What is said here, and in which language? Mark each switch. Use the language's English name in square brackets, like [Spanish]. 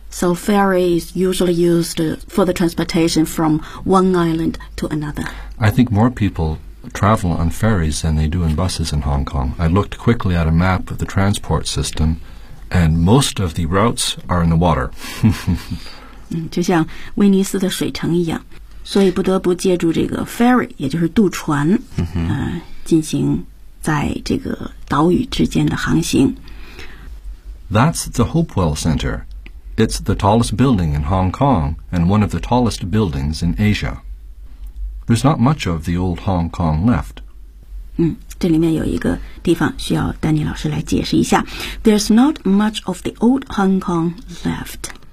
[English] So ferry is usually used for the transportation from one island to another. I think more people travel on ferries than they do in buses in Hong Kong. I looked quickly at a map of the transport system, and most of the routes are in the water. [Chinese] 就像威尼斯的水城一样，所以不得不借助这个 ferry, 也就是渡船、进行在这个岛屿之间的航行。 [English] That's the Hopewell Center. It's the tallest building in Hong Kong and one of the tallest buildings in Asia. There's not much of the old Hong Kong left. [Chinese] 这里面有一个地方需要丹尼老师来解释一下。 [English] There's not much of the old Hong Kong left.